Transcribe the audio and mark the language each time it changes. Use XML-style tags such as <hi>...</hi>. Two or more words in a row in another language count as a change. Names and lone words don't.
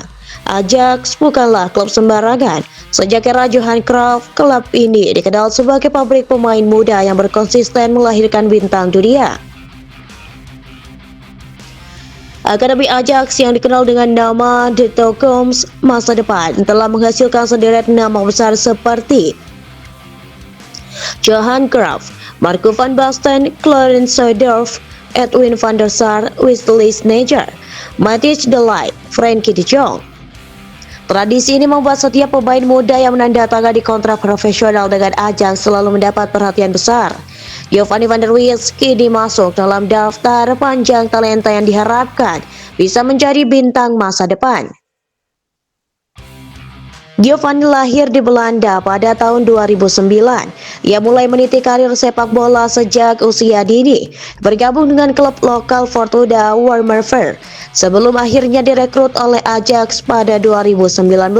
<id>Ajax bukanlah klub sembarangan. Sejak era Johan Cruyff, klub ini dikenal sebagai pabrik pemain muda yang berkonsisten melahirkan bintang dunia. Akademi Ajax yang dikenal dengan nama The Toekomst masa depan telah menghasilkan sederet nama besar seperti Johan Cruyff, Marco van Basten, Clarence Seedorf, Edwin van der Sar, Wesley Sneijder, Matthijs de Ligt, Frenkie de Jong. Tradisi ini membuat setiap pemain muda yang menandatangani kontrak profesional dengan Ajax selalu mendapat perhatian besar. Giovanni van der Wees kini masuk dalam daftar panjang talenta yang diharapkan bisa menjadi bintang masa depan. Giovanni lahir di Belanda pada tahun 2009. Ia mulai meniti karir sepak bola sejak usia dini, bergabung dengan klub lokal Fortuna Wormerveer sebelum akhirnya direkrut oleh Ajax pada 2019.</id>